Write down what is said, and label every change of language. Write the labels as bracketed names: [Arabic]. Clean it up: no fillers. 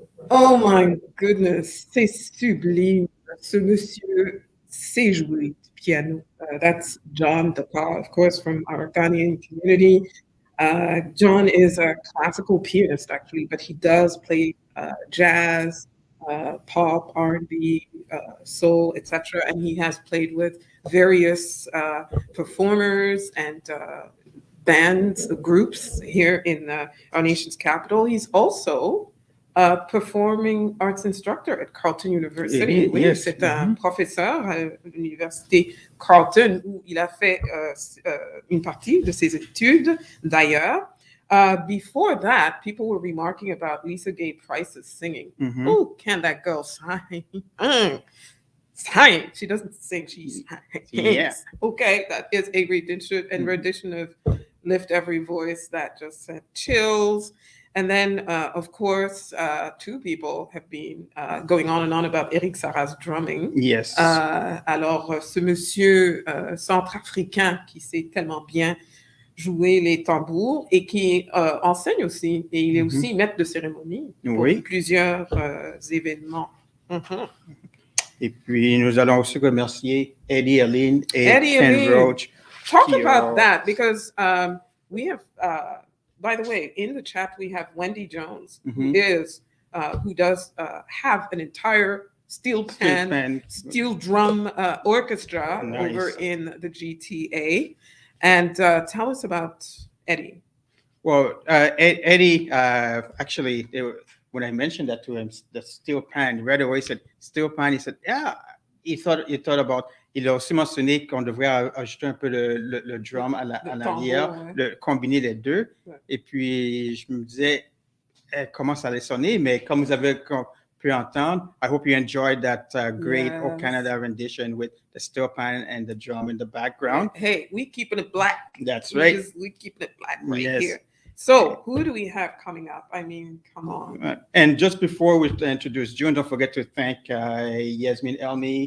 [English] Oh my goodness, [French] c'est sublime. Ce monsieur sait jouer du piano. [English] That's John Daka, of course, from our Ghanaian community. John is a classical pianist, actually, but he does play jazz, pop, R&B, soul, etc. And he has played with various performers and bands, groups here in our nation's capital. He's also performing arts instructor at Carleton University. [French] Oui, [English] Yes. [French] c'est un professeur à l'université Carleton où il a fait une partie de ses études d'ailleurs. [English] Before that, people were remarking about Lisa Gay Price's singing. Mhm. Oh, can that girl sing? Sing. She doesn't sing, she sings. Yeah. Okay, that is a rendition of Lift Every Voice that just sent chills. And then, of course, two people have been going on and on about Eric Sarah's drumming. Yes. [French] Alors, ce monsieur centrafricain qui sait tellement bien jouer les tambours et qui enseigne aussi, et il est aussi maître de cérémonie pour Oui. plusieurs événements. Mhm. Et puis, nous allons aussi remercier Eddie Aline et Eddie Ken Aline. Roach. [English] Talk [French] qui [English] about [French] ont- [English] that because we have, by the way, in the chat we have Wendy Jones, who does have an entire steel pan, steel drum orchestra Nice. over in the GTA. And tell us about Eddie. Well, Eddie, actually, when I mentioned that to him, the steel pan, right away he said, steel pan, he said, yeah, he thought about, [French] il a aussi mentionné qu'on devrait ajouter un peu le drum à l'arrière, ouais. combiner les deux. Ouais. Et puis, je me disais comment ça allait sonner, mais comme vous avez pu entendre, [English] I hope you enjoyed that great Yes. O Canada rendition with the steel pan and the drum in the background. Hey, we keeping it black. That's right. We keeping it black right Yes. here. So who do we have coming up? I mean, come on. And just before we introduce June, don't forget to thank Yasmin Elmi,